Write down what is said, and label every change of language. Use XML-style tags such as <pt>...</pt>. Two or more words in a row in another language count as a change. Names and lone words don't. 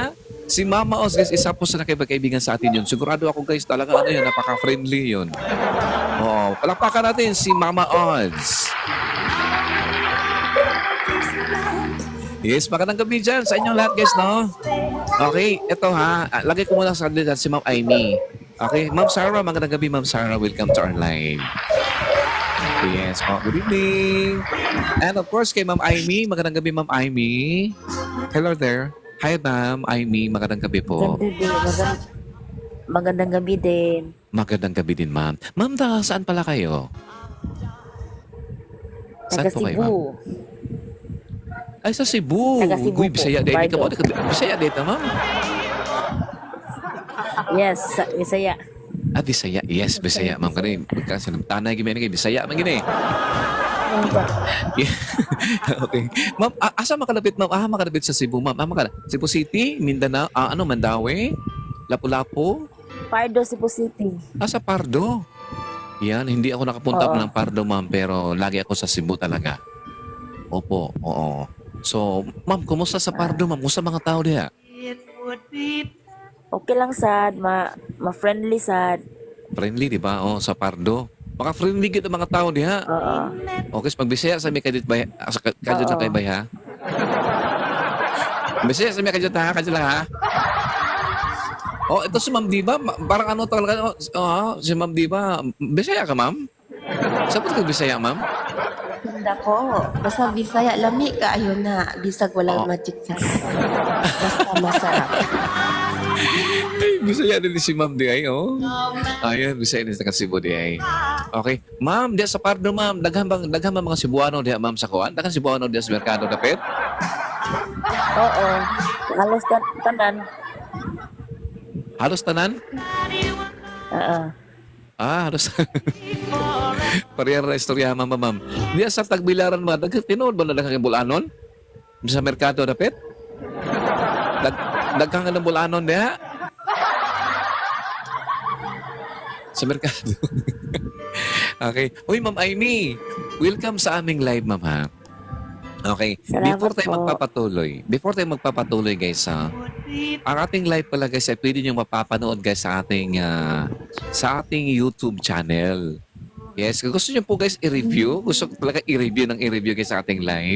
<tl>Si Mama Oz, guys, isa po sa nakibagkaibigan sa atin yun. Sigurado ako, guys, talaga yun, napaka-friendly yun. Palakpakan natin si Mama Oz. Yes, magandang gabi dyan sa inyong lahat, guys, no? Okay, ito ha. Lagay ko muna sa kanila si Ma'am Amy. Okay, Ma'am Sarah, magandang gabi, Ma'am Sarah.</tl> <en>Welcome to our live. Yes, good evening. And of course,</en> <tl>kay Ma'am Amy, magandang gabi, Ma'am Amy.</tl> <en>Hello there. Hi, Ma'am Amy.</en> <tl>Magandang gabi po. Magandang gabi din. Magandang gabi din, Ma'am. Ma'am, saan pala kayo? Saan Taga po kayo, Ma'am? Cebu. Ay, sa Cebu. Taga Cebu Uy, Bisaya din. Bardo. Bisaya din, Ma'am. Yes, Bisaya. Bisaya. Yes, Bisaya, Ma'am.</tl> <ceb>Kasi tanay gimana kay Bisaya, Ma'am, gini. Okay. Ma'am, asa makalapit, Ma'am? Makalapit sa Cebu, Ma'am. Cebu City, Mindanao, Mandaue, Lapu-Lapu. Pardo, Cebu City. Sa Pardo.</ceb> <tl>Yan, hindi ako nakapunta ng Pardo, Ma'am, pero lagi ako sa Cebu talaga. Opo, oo. So, Ma'am, kumusta sa Pardo, Ma'am?</tl> <ceb>Kumusta mga tao diya? Okay lang sad, ma-friendly sad.</ceb> <tl>Friendly, di ba? Sa Pardo.</tl> <ceb>Baka friendly kita mga tao diha. Okay, pag Bisaya sa may kadit bay, kadit na kayo bay, ha? Bisaya sa may kadit ha? Kadit lang, ha?</ceb> <tl>Ito si Ma'am Diba. Parang talaga, si Ma'am Diba. Bisaya ka, Ma'am? Saan po ka Bisaya, Ma'am? Hindi ko.</tl> <ceb>Basta Bisaya, lami ka. Ayun na. Bisag walang</ceb> <en>magic sauce.</en> <tl>Basta masarap. Ay, Bisaya din si Ma'am di ay, Ayan, Bisaya din sa Cebu di ay. Okay.</tl> <ceb>Ma'am, diya sa Pardo, Ma'am. Daghang mga Cebuano diya, Ma'am, sa kuwan. Daghang Cebuano diya sa merkado, dapit? Oo. Halos tanan. Halos tanan? Halos. Parehar na istorya, Ma'am. Diya sa Tagbilaran, Ma'am. Tinood ba na daghang bulanon? Sa merkado, dapit? Daghang ng bulanon diya? Sa merkado. Okay. Uy, Ma'am Amy.</ceb> <tl>Welcome sa aming live, Ma'am, ha? Okay. Salamat Before tayo magpapatuloy guys, ang ating live pala guys ay pwede nyo mapapanood guys sa ating</tl> <en>YouTube channel.</en> <tl>Yes, kung gusto nyo po guys i-review, gusto ko talaga i-review guys sa ating live.</tl>